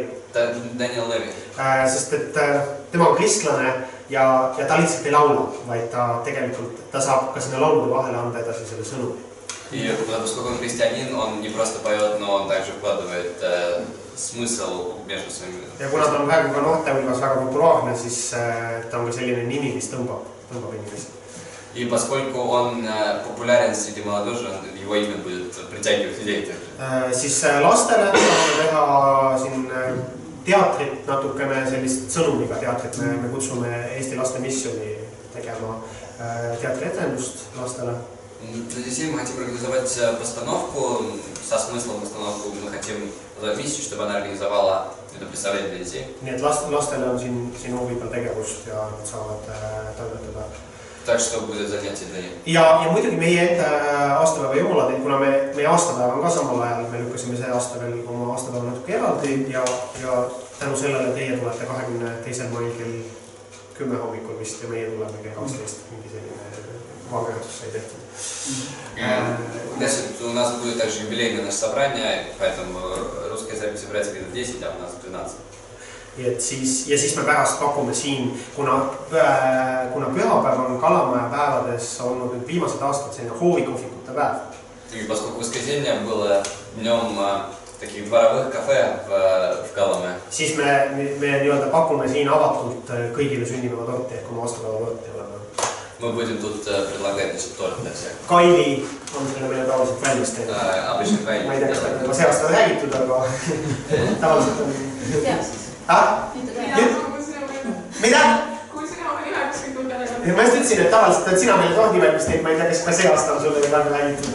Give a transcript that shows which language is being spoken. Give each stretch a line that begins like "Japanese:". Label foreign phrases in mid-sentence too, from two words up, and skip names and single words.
Estonian: Daniel Levi. Sest et tema on kristlane ja ta lihtsalt ei laula, vaid ta saab ka sinna laulude vahele anda edasi selle sõnumi.
Russian: И поскольку он христианин, он не просто поет, но он также вкладывает смысл между своими.
Estonian: Ja kuna ta on praegu ka noorte hulgas väga populaarne, siis ta on ka selline nimi, mis tõmbab inimesi.
Russian: И поскольку он популярен среди молодежи, его имя будет притягивать людей.
Estonian: Siis lastele saame teha siin teatrit, natukene sellist sõnumiga teatrit. Me kutsume Eesti Laste Missioni tegema teatrietendust lastele.
Russian: Для детей мы хотим организовать постановку, со смыслом постановку. Мы хотим позвать миссию, чтобы она организовала это представление для детей.
Estonian: Nii et lastele on siin huvitav tegevust ja nad saavad toimetada.
Russian: Так что будет занятие для них.
Estonian: Ja muidugi meie ette aastapäeva jumalad, kuna meie aastapäev on ka samal ajal, me lükkasime see aasta veel oma aastapäeva natuke eraldi ja tänu sellele teie tulete 22. mail kell 10 hommikul vist ja meie tuleme kell 12. Mingi selline vangerdus sai tehtud.
Russian: У нас будет также юбилейное наше собрание, поэтому русская церковь собирается где-то 10, а у нас 12.
Estonian: Ja siis me pärast pakume siin, kuna pühapäev on Kalamaja päevades olnud nüüd viimased aastad selline hoovikohvikute päev.
Russian: И поскольку воскресенье было днем таких дворовых кафе в Каламе.
Estonian: Siis me nii-öelda pakume siin avatult kõigile sünnipäevatorti ehk oma aastapäevatorti oleme.
Russian: Мы будем тут предлагать торт для всех.
Estonian: Kaili on selle meile tavaliselt väljas teinud.
Russian: Обычно Kaili.
Estonian: Ma ei tea, kas ta juba see aasta on räägitud, aga tavaliselt on... Mida? Kui sina oli 90 peale. Ma just ütlesin, et tavaliselt on sina meile tordi valmis teinud, ma ei tea, kas see aasta on sulle veel räägitud.